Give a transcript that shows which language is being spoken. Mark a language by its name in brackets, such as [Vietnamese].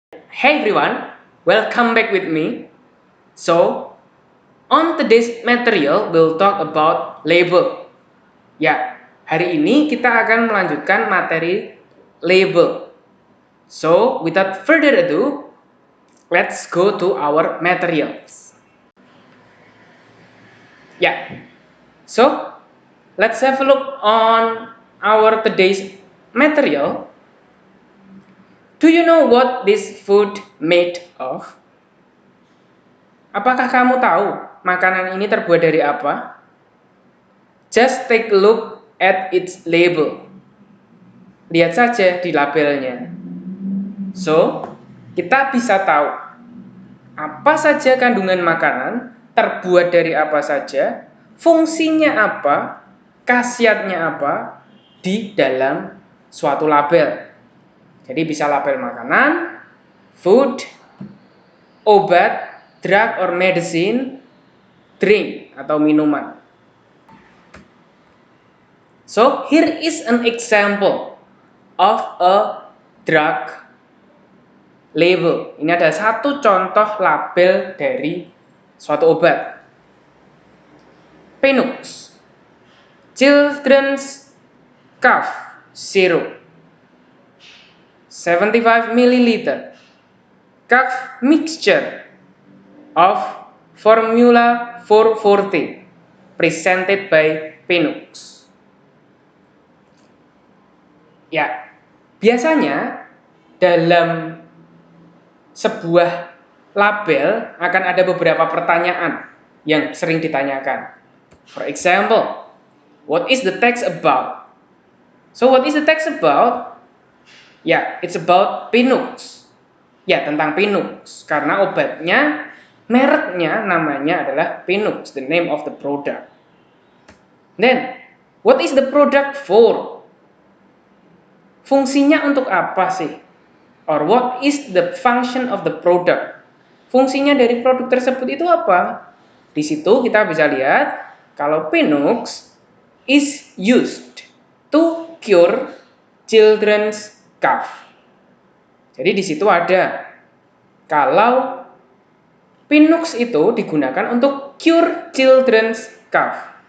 [English] Hey everyone, welcome back with me. So, on today's material, we'll talk about label. [Indonesian] Ya, hari ini kita akan melanjutkan materi label. [English] So, without further ado, let's go to our materials. Ya, so let's have a look on our today's material. Do you know what this food made of? [Indonesian] Apakah kamu tahu makanan ini terbuat dari apa? [English] Just take a look at its label. [Indonesian] Lihat saja di labelnya. So, kita bisa tahu apa saja kandungan makanan, terbuat dari apa saja, fungsinya apa, khasiatnya apa di dalam suatu label. Jadi bisa label makanan, food, obat, [English] drug or medicine, [Indonesian] drink atau minuman. [English] So here is an example of a drug label. [Indonesian] Ini ada satu contoh label dari suatu obat. [English] Penux, Children's Cough Syrup, 75 ml, cough mixture of Formula 440, presented by Penux. [Indonesian] Ya, biasanya dalam sebuah label akan ada beberapa pertanyaan yang sering ditanyakan. [English] For example, what is the text about? So what is the text about? Ya, it's about Penux. [Indonesian] Ya, tentang Penux. Karena obatnya, mereknya namanya adalah Penux, [English] the name of the product. Then, what is the product for? [Indonesian] Fungsinya untuk apa sih? [English] Or what is the function of the product? [Indonesian] Fungsinya dari produk tersebut itu apa? Di situ kita bisa lihat kalau Penux [English] is used to cure children's cough. [Indonesian] Jadi di situ ada kalau Penux itu digunakan untuk [English] cure children's cough.